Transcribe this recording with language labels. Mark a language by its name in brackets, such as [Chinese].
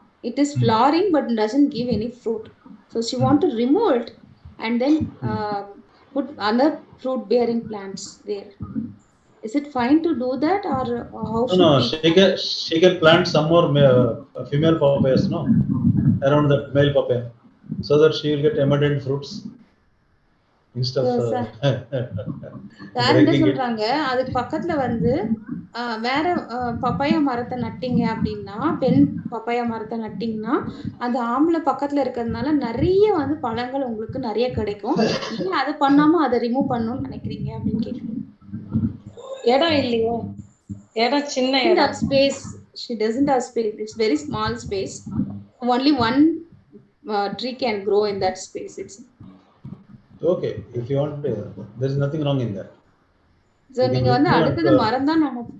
[English] It is flowering but doesn't give any fruit. So she want to remove it and then put other fruit bearing plants there. Is it fine to do that, or how should she can plant some more female papayas, no, around that male papaya, so that she will get abundant fruits instead of [Tamil] என்ன சொல்றாங்க, அதுக்கு பக்கத்துல வேற papaya மரத்தை நட்டீங்க அப்படின்னா, பெண் papaya மரத்தை நட்டீங்கன்னா, அந்த ஆம்பளை பக்கத்துல இருக்கிறதுனால நிறைய பழங்கள் உங்களுக்கு நிறைய கிடைக்கும். ஏன் அதை பண்ணாம அதை ரிமூவ் பண்ணணும்னு நினைக்கிறீங்க அப்படின்னு கேட்குறேன். இடம் இல்லையா? இடம் சின்ன இடம். [English] Space, she doesn't have space. It's very small space. Only one tree can grow in that space. It's okay. If you want, there is nothing wrong in that. [Tamil] So நீங்க அடுத்தது மரம் தான் நான்